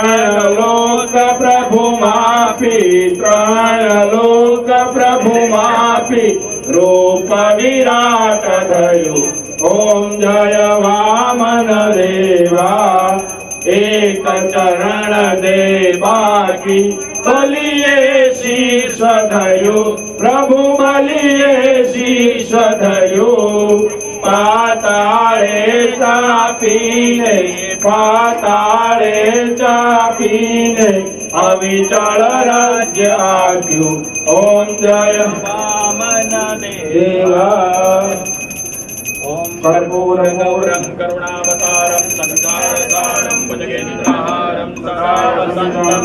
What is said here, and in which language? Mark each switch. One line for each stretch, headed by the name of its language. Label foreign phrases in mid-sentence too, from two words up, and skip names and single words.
Gujarati: લોક પ્રભુ માપી પ્રાણ લોક પ્રભુ માપી રૂપ વિરાટ ધરૂ ઓમ જય વામન દેવા એક ચરણ દે બાકી બલિએ શીશ ધરૂ પ્રભુ બલિએ શીશ ધરૂ प्रभु बलिए शीश धरू પાતાળે ચાપીને પાતાળે ચાપીને અવિચલ રાજ્ય આજ્ઞૂ ઓમ જય વામન દેવા
Sanskrit: ओम कर्पूर गौरं करुणावतारं संसारसारं भुजगेन्द्रहारं सदा वसन्तं